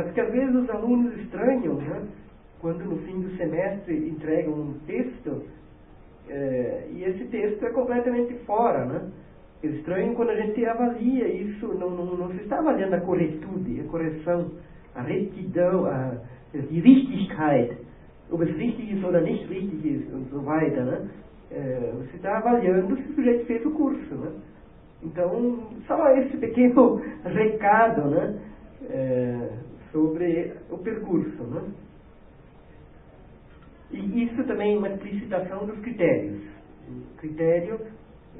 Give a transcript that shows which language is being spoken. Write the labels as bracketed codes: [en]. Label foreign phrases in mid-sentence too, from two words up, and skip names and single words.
[pt] Porque às vezes os alunos estranham, né? Quando no fim do semestre entregam um texto, e esse texto é completamente fora, né? Eles estranham quando a gente avalia isso, não se está avaliando a corretude, a correção, a retidão, [de] die Richtigkeit, ob es richtig ist oder nicht richtig ist, und so weiter, [pt] né? Você está avaliando se o sujeito fez o curso, né? Então, só esse pequeno recado, né? Sobre o percurso, né? E isso também é uma explicitação dos critérios.